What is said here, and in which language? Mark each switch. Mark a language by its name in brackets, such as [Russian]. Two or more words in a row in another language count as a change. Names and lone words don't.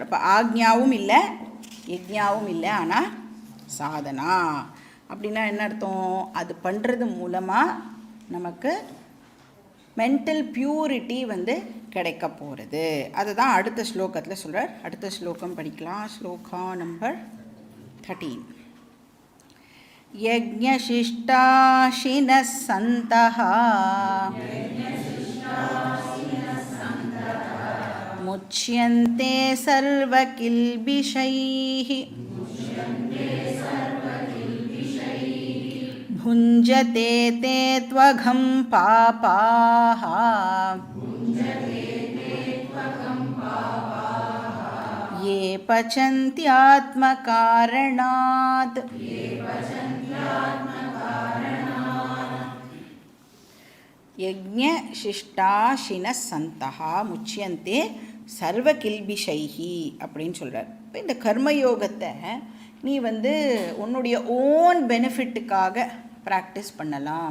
[Tamil] அப்போ ஆக்ஞாவும் இல்லை யக்ஞாவும் இல்லை, ஆனால் சாதனா அப்படின்னா என்ன அர்த்தம், அது பண்ணுறது மூலமாக நமக்கு [English] mental purity [Tamil] வந்து கிடைக்க போகிறது. அதை தான் அடுத்த ஸ்லோகத்தில் சொல்கிறார். அடுத்த ஸ்லோகம் படிக்கலாம். ஸ்லோகா நம்பர் 13. [Sanskrit] यज्ञशिष्टाशिनः सन्तः मुच्यन्ते सर्वकिल्बिषैः भुञ्जते ते त्वघं पापाः ये पचन्त्यात्मकारणात्. यज्ञशिष्टाशिनः सन्तः मुच्यन्ते सर्व किल्बिषैः [Tamil] அப்படின்னு சொல்கிறார். இப்போ இந்த கர்மயோகத்தை நீ உன்னுடைய [English] own benefit [Tamil] ப்ராக்டிஸ் பண்ணலாம்.